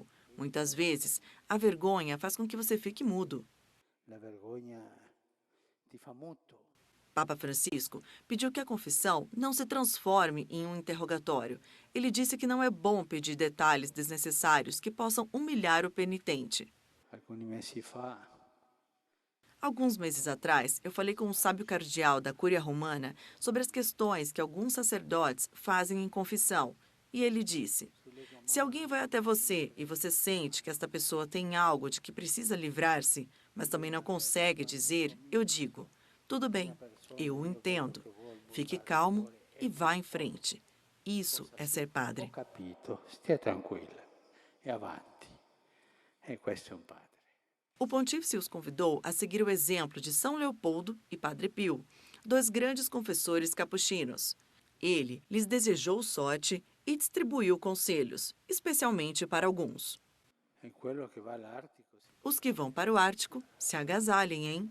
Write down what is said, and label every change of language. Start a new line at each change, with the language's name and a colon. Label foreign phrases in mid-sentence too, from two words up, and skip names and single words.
Portuguese: Muitas vezes, a vergonha faz com que você fique mudo. A vergonha
Italian: te fa muto.
Portuguese: Papa Francisco pediu que a confissão não se transforme em um interrogatório. Ele disse que não é bom pedir detalhes desnecessários que possam humilhar o penitente.
Italian: Alcuni mesi fa
Portuguese: Alguns meses atrás, eu falei com um sábio cardeal da Cúria Romana sobre as questões que alguns sacerdotes fazem em confissão. E ele disse: se alguém vai até você e você sente que esta pessoa tem algo de que precisa livrar-se, mas também não consegue dizer, eu digo: tudo bem, eu o entendo. Fique calmo e vá em frente. Isso é ser padre.
Italian: Ho capito, stia tranquilla e avanti. E questo è un padre.
Portuguese: O pontífice os convidou a seguir o exemplo de São Leopoldo e Padre Pio, dois grandes confessores capuchinos. Ele lhes desejou sorte e distribuiu conselhos, especialmente para alguns. Os que vão para o Ártico se agasalhem, hein?